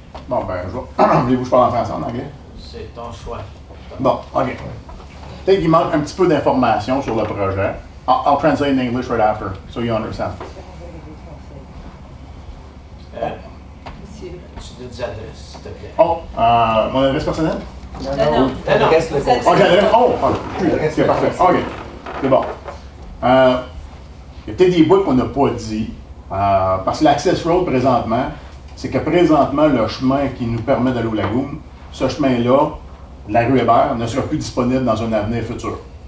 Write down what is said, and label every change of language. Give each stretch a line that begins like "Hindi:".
French: Bon, ben, voulez-vous que je parle en français, en anglais? c'est ton choix. Bon, OK. Peut-être qu'il manque un petit peu d'informations sur le projet.
English: I'll translate in English right after, so you understand.
French: Tu nous adresses, s'il te plaît. Oh, mon adresse personnelle? Non, non. Reste le conseil. OK, l'adresse. Oh, c'est parfait. OK, c'est bon. Il y a peut-être des bouts qu'on n'a pas dit, parce que l'access road présentement, c'est que présentement, le chemin qui nous permet d'aller aux lagoons, ce chemin-là, la rue Hébert, ne sera plus disponible dans un avenir futur.